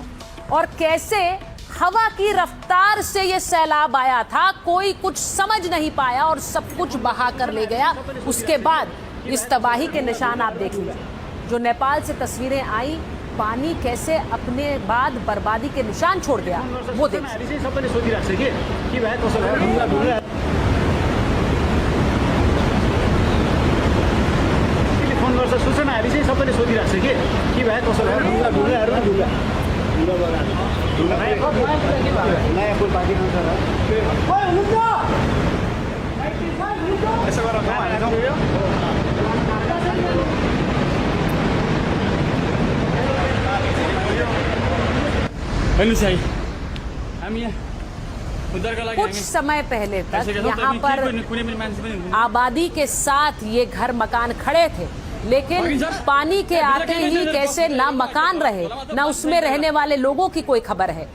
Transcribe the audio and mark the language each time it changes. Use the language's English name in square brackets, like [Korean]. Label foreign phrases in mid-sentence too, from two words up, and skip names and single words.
[Hindi] और कैसे हवा की रफ्तार से ये सैलाब आया था, कोई कुछ समझ नहीं पाया और सब कुछ बहा कर ले गया। उसके बाद इस तबाही के निशान आप देख लीजिए। जो नेपाल से तस्वीरें आई, पानी कैसे अपने बाद बर्बादी के निशान छोड़ गया, वो देखिए। [Nepali] सूचनाहरू चाहिँ सबैले सोधिरहेको छ के भयो कसो भयो ढुङ्गाहरू नयाँ पुल बाँकी यसो गरेर [Hindi] कुछ समय पहले तक यहाँ पर आबादी के साथ ये घर मकान खड़े थे, लेकिन पानी के आते ही कैसे ना मकान रहे, ना उसमें रहने वाले लोगों की कोई खबर है।